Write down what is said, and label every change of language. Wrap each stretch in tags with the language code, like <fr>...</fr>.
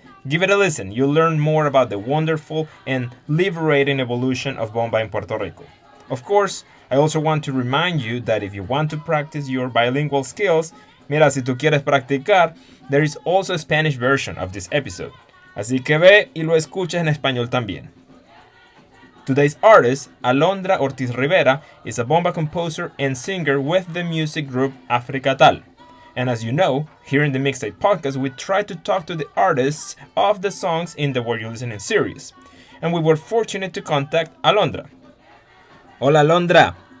<en>Give it a listen, you'll learn more about the wonderful and liberating evolution of bomba in Puerto Rico. Of course, I also want to remind you that if you want to practice your bilingual skills,</en> <es>mira, si tú quieres practicar,</es> <en>there is also a Spanish version of this episode.</en> <es>Así que ve y lo escucha en español también.</es> <en>Today's artist, Alondra Ortiz Rivera, is a bomba composer and singer with the music group AFRIKTAAL. And as you know, here in the Mixtape Podcast, we try to talk to the artists of the songs in the Were You Listening series. And we were fortunate to contact Alondra.</en> <es>Hola,</es> <en>Alondra.</en>